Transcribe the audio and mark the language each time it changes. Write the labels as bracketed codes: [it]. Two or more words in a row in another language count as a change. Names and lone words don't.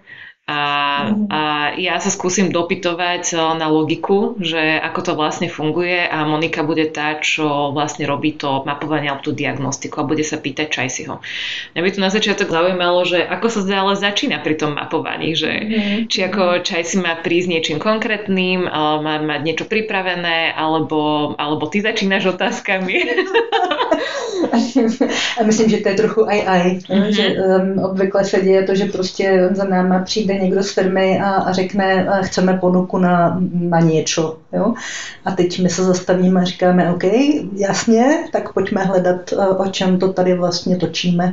[sk] A ja sa skúsim dopytovať na logiku, že ako to vlastne funguje a Monika bude tá, čo vlastne robí to mapovanie alebo tú diagnostiku a bude sa pýtať Čajsiho. Mňa by tu na začiatok zaujímalo, že ako sa ale začína pri tom mapovaní, že či ako Čajsi má prísť niečím konkrétnym, má mať niečo pripravené, alebo ty začínaš otázkami. A myslím, že to je trochu aj. [cs] Že obvykle se děje to, že prostě za náma přijde někdo z firmy a řekne, chceme ponuku na něčo. Jo? A teď my se zastavíme a říkáme, OK, jasně, tak pojďme hledat, o čem to tady vlastně točíme.